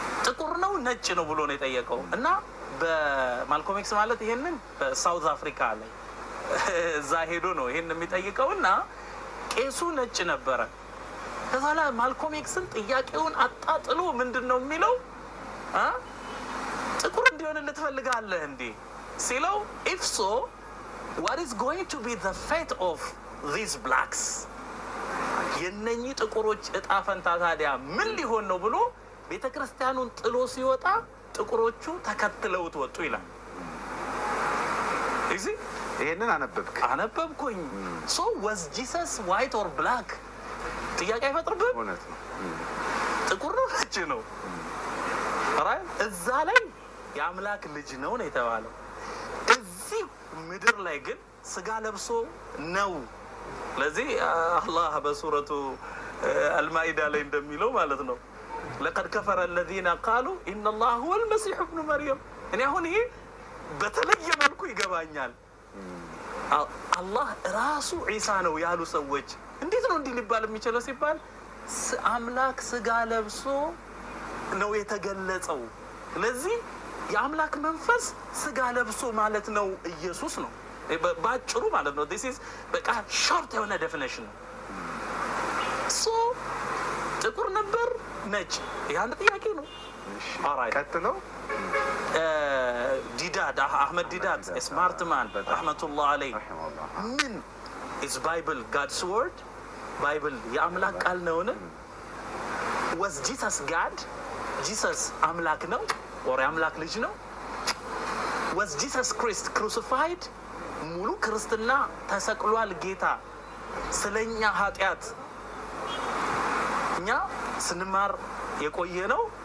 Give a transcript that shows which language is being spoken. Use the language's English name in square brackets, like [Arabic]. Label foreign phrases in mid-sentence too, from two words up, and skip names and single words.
[Amharic] ጥቁር ነው ነጭ ነው ብሎ ነው የጠየቀው። እና በማልኮም ኤክስ ማለት ይሄንን በሳውዝ አፍሪካ ላይ እዛ ሄዶ ነው ይሄን የሚጠይቀው። እና ቄሱ ነጭ ነበረ። ከዛ ላይ ማልኮም ኤክስን ጥያቄውን አጣጥሎ ምንድን ነው የሚለው ጥቁር እንዲሆንልህ ትፈልጋለህ እንዴ ሲለው [English] if so what is going to be the fate of these blacks [Amharic] የነኚህ ጥቁሮች እጣ ፈንታ ታዲያ ምን ሊሆን ነው ብሎ ቤተክርስቲያኑን ጥሎ ሲወጣ ጥቁሮቹ ተከትለውት ወጡ ይላል። እዚህ ይሄንን አነበብኩኝ። [English] so was Jesus white or black [Amharic] ጥያቄ አይፈጥርብህም? እውነት ነው። ጥቁር ነው ነጭ ነው ራይ እዛ ላይ የአምላክ ልጅ ነው ነው የተባለው። እዚህ ምድር ላይ ግን ስጋ ለብሶ ነው። ለዚህ አላህ በሱረቱ አልማኢዳ ላይ እንደሚለው ማለት ነው [Arabic] لقد كفر الذين قالوا ان الله هو المسيح ابن مريم። [Amharic] እኔ አሁን ይሄ በተለየ መልኩ ይገባኛል። አላህ ራሱ ዒሳ ነው ያሉ ሰዎች እንዴት ነው እንዲህ ሊባል የሚችለው ሲባል አምላክ ስጋ ለብሶ ነው የተገለጸው። ስለዚህ የአምላክ መንፈስ ስጋ ለብሶ ማለት ነው ኢየሱስ ነው ባጭሩ ማለት ነው። [English] this is [Amharic] በቃ ሾርት የሆነ ዴፊኒሽን ነው። ሶ ጥቁር ነበር ነጭ ያን ጥያቄ ነው። ኦራይት ቀጥሎ ዲዳድ አህመድ ዲዳድ ስማርት ማን ረህመቱላህ አለይህ ምን [English] is bible god's word [Amharic] ባይብል የአምላክ ቃል ነውን? [English] was Jesus God Jesus [Amharic] አምላክ ነው or የአምላክ ልጅ ነው? [English] was Jesus Christ crucified [Amharic] ሙሉ ክርስትና ተሰቅሏል ጌታ ስለኛ ኃጢአት። እኛ ስንማር የቆየ ነው